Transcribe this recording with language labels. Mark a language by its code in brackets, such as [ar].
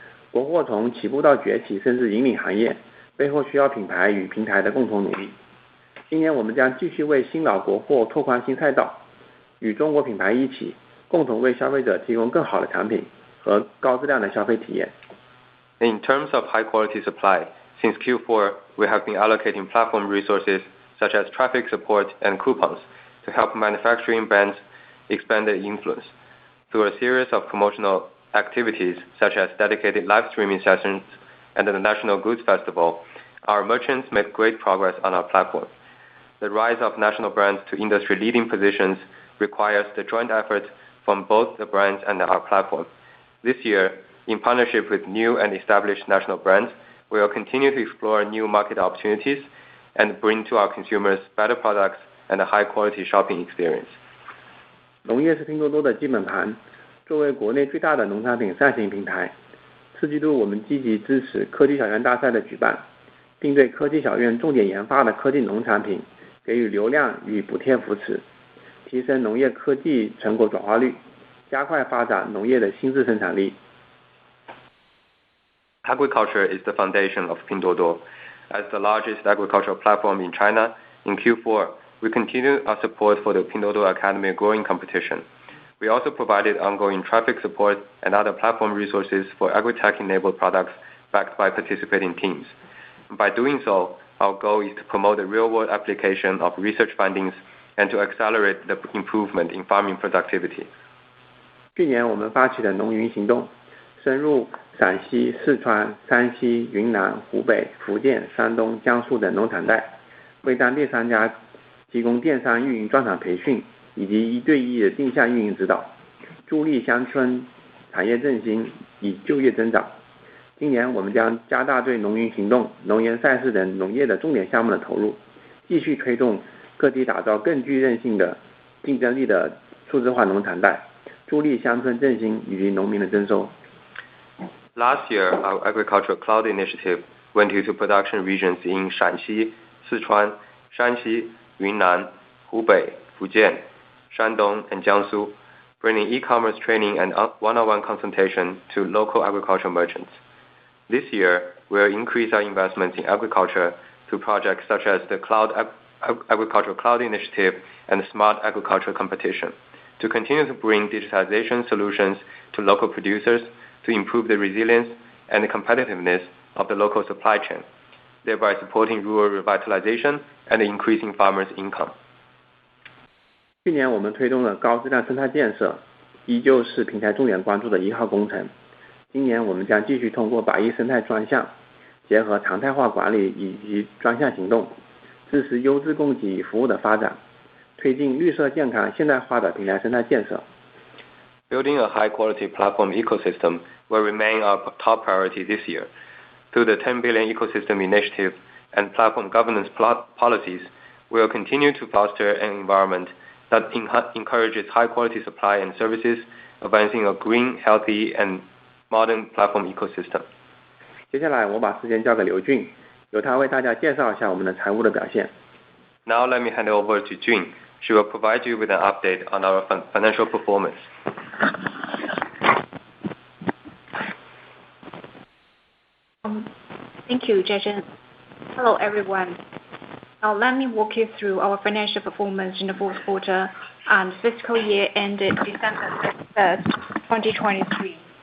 [zh] 国货从起步到崛起，甚至引领行业，背后需要品牌与平台的共同努力。今年我们将继续为新老国货拓宽新赛道，与中国品牌一起，共同为消费者提供更好的产品和高质量的消费体验。 [en] In terms of high-quality supply, since Q4, we have been allocating platform resources such as traffic support and coupons to help manufacturing brands expand their influence. Through a series of promotional activities such as dedicated live streaming sessions and the National Goods Festival, our merchants made great progress on our platform. The rise of national brands to industry-leading positions requires the joint effort from both the brands and our platform. This year, in partnership with new and established national brands, we will continue to explore new market opportunities and bring to our consumers better products and a high-quality shopping experience. [zh] 农业是拼多多的基本盘，作为国内最大的农产品赛行平台，4季度我们积极支持科技小院大赛的举办，并对科技小院重点研发的科技农产品给予流量与补贴扶持，提升农业科技成果转化率，加快发展农业的新质生产力。 [en] Agriculture is the foundation of Pinduoduo. As the largest agricultural platform in China, in Q4, we continue our support for the Pinduoduo Academy growing competition. We also provided ongoing traffic support and other platform resources for agri-tech-enabled products backed by participating teams. By doing so, our goal is to promote the real-world application of research findings and to accelerate the improvement in farming productivity. [zh] 去年我们发起的农云行动，深入陕西、四川、山西、云南、湖北、福建、山东、江苏等农产带，为当地商家提供电商运营专场培训以及1对1的定向运营指导，助力乡村产业振兴，以就业增长。今年我们将加大对农云行动、农研赛事等农业的重点项目的投入，继续推动各地打造更具韧性的竞争力的数字化农产带，助力乡村振兴以及农民的增收。 [en] Last year, our agricultural cloud initiative went into production regions in Shanxi, Sichuan, Shanxi, Yunnan, Hubei, Fujian, Shandong, and Jiangsu, bringing e-commerce training and one-on-one consultation to local agricultural merchants. This year, we will increase our investments in agriculture through projects such as the Agricultural Cloud Initiative and the Smart Agriculture Competition, to continue to bring digitization solutions to local producers to improve the resilience and the competitiveness of the local supply chain, thereby supporting rural revitalization and increasing farmers' income. [zh] 去年我们推动了高质量生态建设，依旧是平台重点关注的1号工程。今年我们将继续通过100亿生态专项，结合常态化管理以及专项行动，支持优质供给与服务的发展，推进绿色健康现代化的平台生态建设。 [en] Building a high-quality platform ecosystem will remain our top priority this year. Through the 10 billion ecosystem initiative and platform governance policies, we will continue to foster an environment that encourages high-quality supply and services, advancing a green, healthy, and modern platform ecosystem. [zh] 接下来我把时间交给刘俊，由他为大家介绍一下我们的财务的表现。 [en] Now let me hand it over to Jun. She will provide you with an update on our financial performance. Thank you, Jason. Hello, everyone. Now let me walk you through our financial performance in the fourth quarter and fiscal year ended December 31st, 2023.